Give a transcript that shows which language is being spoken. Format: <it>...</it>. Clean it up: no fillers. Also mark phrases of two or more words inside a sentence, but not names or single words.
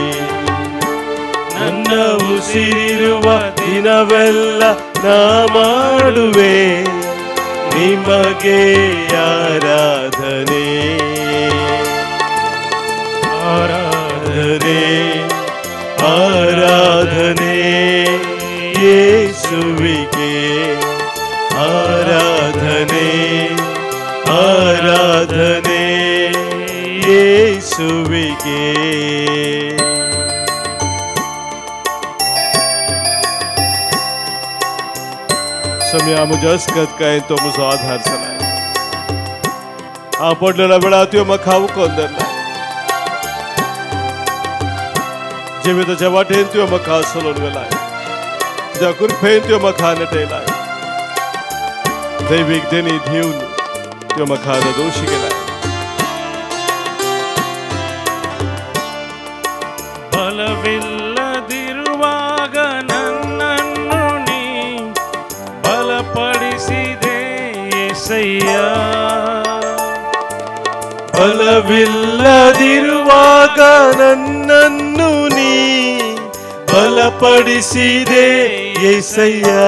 <kn>ನನ್ನ ಉಸಿರಿರುವ ದಿನವೆಲ್ಲ ನಾ ಮಾಡುವೆ ನಿಮಗೆ ಆರಾಧನೆ, ಆರಾಧನೆ, ಆರಾಧನೆ ಯೇಸುವಿಗೆ. ಆರಾಧನೆ, ಆರಾಧನೆ ಯೇಸುವಿಗೆ.</kn> <kok>समय म्हज्या अस्कत काय तो म्हजो आधार जालाय. हांव पडलेल्या वेळार तुवें म्हाका उखलून धरलाय. जिविताच्या वाटेन तुवें म्हाका चलोवन व्हेलाय. तुज्या कृपेन तुवें म्हाका नटयलाय. दैवीक देणी दिवन तुवें म्हाका दोशी केलाय.</kok> <kn>ಬಲವಿಲ್ಲದಿರುವಾಗ ನನ್ನನ್ನು ನೀ ಬಲಪಡಿಸಿದೆ యేసయ్ಯ. ಬಲವಿಲ್ಲದಿರುವಾಗ ನನ್ನನ್ನು ನೀ ಬಲಪಡಿಸಿದೆ యేసయ్య.</kn>